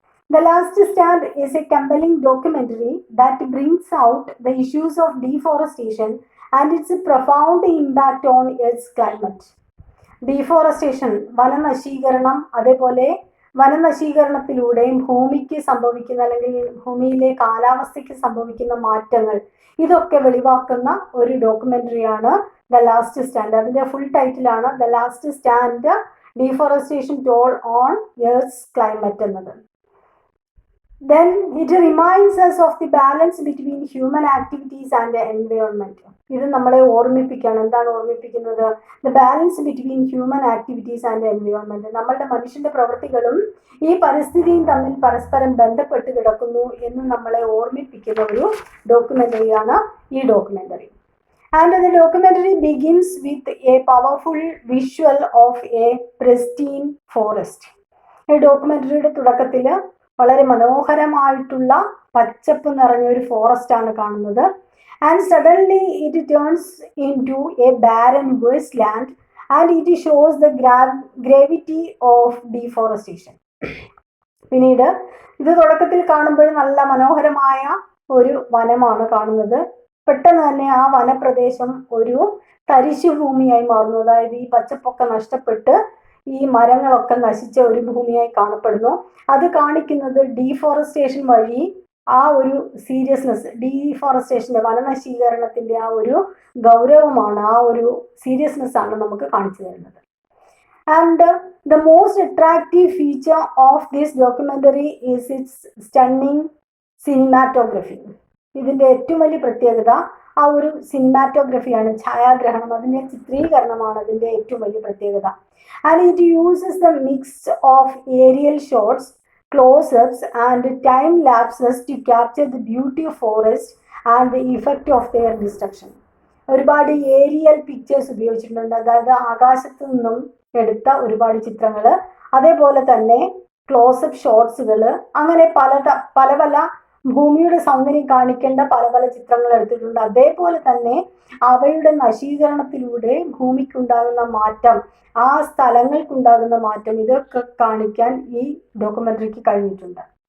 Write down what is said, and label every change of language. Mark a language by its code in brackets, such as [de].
[en] The Last Stand is a compelling documentary that brings out the issues of deforestation and its profound impact on Earth's climate. [ml] Deforestation, വനനശീകരണം, അതേപോലെ വനനശീകരണത്തിലൂടെ ഭൂമിക്ക് സംഭവിക്കുന്ന അല്ലെങ്കിൽ ഭൂമിയിലെ കാലാവസ്ഥയ്ക്ക് സംഭവിക്കുന്ന മാറ്റങ്ങൾ, ഇതൊക്കെ വെളിവാക്കുന്ന ഒരു ഡോക്യുമെൻ്ററിയാണ് ദ ലാസ്റ്റ് സ്റ്റാൻഡ്. അതിൻ്റെ full ടൈറ്റിലാണ് the last stand deforestation toll on earth's climate എന്നത്. [en] Then it reminds us of the balance between human activities and the environment. [ml] ഇത് നമ്മളെ ഓർമ്മിപ്പിക്കുകയാണ്. എന്താണ് ഓർമ്മിപ്പിക്കുന്നത്? [en] The balance between human activities and environment. [ml] നമ്മളുടെ മനുഷ്യന്റെ പ്രവൃത്തികളും ഈ പരിസ്ഥിതിയും തമ്മിൽ പരസ്പരം ബന്ധപ്പെട്ട് കിടക്കുന്നു എന്ന് നമ്മളെ ഓർമ്മിപ്പിക്കുന്ന ഒരു ഡോക്യുമെൻ്ററിയാണ് ഈ documentary. [en] And the documentary begins with a powerful visual of a pristine forest. [ml] ഈ ഡോക്യുമെൻ്ററിയുടെ തുടക്കത്തിൽ വളരെ മനോഹരമായിട്ടുള്ള പച്ചപ്പ് നിറഞ്ഞ ഒരു ഫോറസ്റ്റ് ആണ് കാണുന്നത്. [en] And suddenly it turns into a barren wasteland and it shows the gravity of deforestation. [ml] പിന്നീട് ഇത് തുടക്കത്തിൽ കാണുമ്പോൾ നല്ല മനോഹരമായ ഒരു വനമാണ് കാണുന്നത്. പെട്ടെന്ന് തന്നെ ആ വനപ്രദേശം ഒരു തരിശുഭൂമിയായി മാറുന്നു. അതായത് ഈ പച്ചപ്പൊക്കെ നഷ്ടപ്പെട്ട് ഈ മരങ്ങളൊക്കെ നശിച്ച ഒരു ഭൂമിയായി കാണപ്പെടുന്നു. അത് കാണിക്കുന്നത് ഡീഫോറസ്റ്റേഷൻ വഴി ആ ഒരു സീരിയസ്നെസ്, ഡീഫോറസ്റ്റേഷൻ്റെ വനനശീകരണത്തിൻ്റെ ആ ഒരു ഗൗരവമാണ്, ആ ഒരു സീരിയസ്നെസ് ആണ് നമുക്ക് കാണിച്ചു തരുന്നത്. [en] And the most attractive feature of this documentary is its stunning cinematography. [ml] ഇതിൻ്റെ ഏറ്റവും വലിയ പ്രത്യേകത ആ ഒരു സിനിമാറ്റോഗ്രഫിയാണ്, ഛായാഗ്രഹണം, അതിൻ്റെ ചിത്രീകരണമാണ് അതിൻ്റെ ഏറ്റവും വലിയ പ്രത്യേകത. [en] And it uses the mix of aerial shots, close-ups and time lapses to capture the beauty of forest and the effect of their destruction. [ml] ഒരുപാട് ഏരിയൽ പിക്ചേഴ്സ് ഉപയോഗിച്ചിട്ടുണ്ട്. അതായത് ആകാശത്ത് നിന്നും എടുത്ത ഒരുപാട് ചിത്രങ്ങൾ, അതേപോലെ തന്നെ ക്ലോസപ്പ് ഷോട്ട്സുകൾ, അങ്ങനെ പല പല ഭൂമിയുടെ സൗന്ദര്യം കാണിക്കേണ്ട പല പല ചിത്രങ്ങൾ എടുത്തിട്ടുണ്ട്. അതേപോലെ തന്നെ അവയുടെ നശീകരണത്തിലൂടെ ഭൂമിക്കുണ്ടാകുന്ന മാറ്റം, ആ സ്ഥലങ്ങൾക്കുണ്ടാകുന്ന മാറ്റം, ഇതൊക്കെ കാണിക്കാൻ ഈ ഡോക്യുമെൻ്ററിക്ക് കഴിഞ്ഞിട്ടുണ്ട്.